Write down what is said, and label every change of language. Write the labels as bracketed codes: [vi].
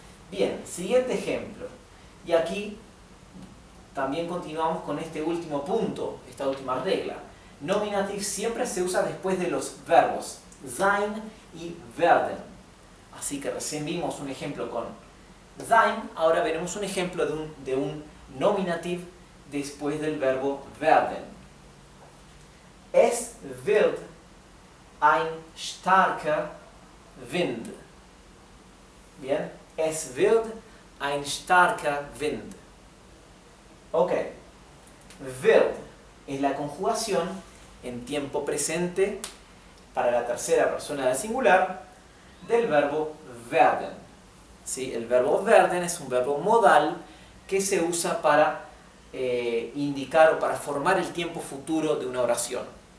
[es] Bien, siguiente ejemplo. Y aquí también continuamos con este último punto, esta última regla. Nominativ siempre se usa después de los verbos sein y werden. Así que recién vimos un ejemplo con sein, ahora veremos un ejemplo de un nominativ después del verbo werden. [de] Es wird ein starker Wind. Bien, es wird ein starker Wind. [es] Ok, wird es la conjugación en tiempo presente para la tercera persona del singular del verbo werden. ¿Sí? El verbo werden es un verbo modal que se usa para indicar o para formar el tiempo futuro de una oración.